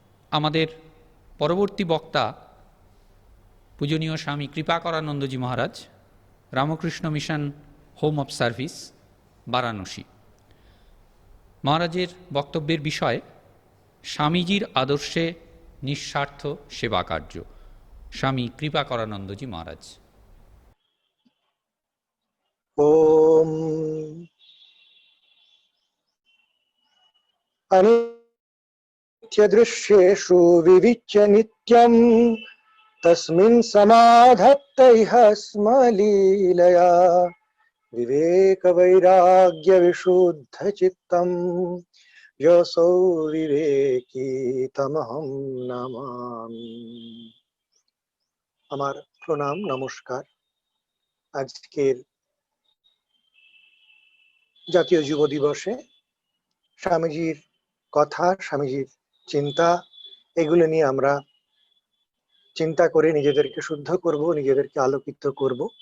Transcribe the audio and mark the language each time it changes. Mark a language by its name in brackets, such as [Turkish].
[Bangla] আমাদের পরবর্তী বক্তা পূজনীয় স্বামী কৃপাকরানন্দজি মহারাজ, Ramakrishna mission home of service, Varanasi. মহারাজের বক্তব্যের বিষয় স্বামীজির আদর্শে নিঃস্বার্থ সেবা কার্য। স্বামী কৃপাকরানন্দজি মহারাজ। [Sanskrit] ওম अनित्यदृश्येषु विविच्य नित्यम् तस्मिन् समाधत्तैः स्म लीलया विवेकवैराग्यविशुद्धचित्तम् योऽसौ विवेकी तमहं नमामि। [Bangla] আমার প্রণাম, নমস্কার। আজকের জাতীয় যুব দিবসে স্বামীজির কথা, স্বামীজির চিন্তা, এগুলো নিয়ে আমরা চিন্তা করে নিজেদেরকে শুদ্ধ করব, নিজেদেরকে আলোকিত করব।